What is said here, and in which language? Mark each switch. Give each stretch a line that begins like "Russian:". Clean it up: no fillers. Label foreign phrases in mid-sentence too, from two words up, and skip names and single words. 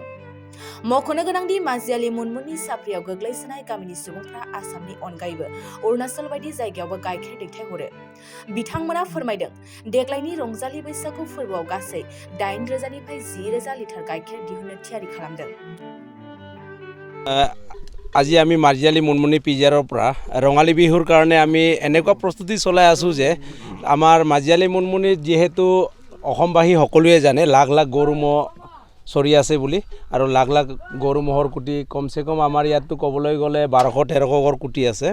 Bodo: मख'नो गोनांदि माजियालि मुनमुननि साफ्रियाव गोग्लैसोनाय गामिनि सुबुंफ्रा आसामनि अनगायैबो अरुणाचल बायदि जायगायावबो गाइखेर दैथायहरो। बिथांमोना फोरमायदों देग्लायनि रंजालि बैसागु फोरबोआव गासै 8,000 निफ्राय 10,000 लिटार गाइखेर दिहुननो थियारि खालामदों।
Assamese: আজি আমি মাৰ্জিয়ালি মুনমুনি পিজাৰৰ পৰা ৰঙালী বিহুৰ কাৰণে আমি এনেকুৱা প্ৰস্তুতি চলাই আছোঁ যে আমাৰ মাৰ্জিয়ালি মুনমুনিত যিহেতু অসমবাসী সকলোৱে জানে লাখ লাখ গৰু ম'হ চৰি আছে বুলি আৰু লাখ লাখ গৰু ম'হৰ কুটি কমচে কম আমাৰ ইয়াততো ক'বলৈ গ'লে 1200-1300 ঘৰ কুটি আছে।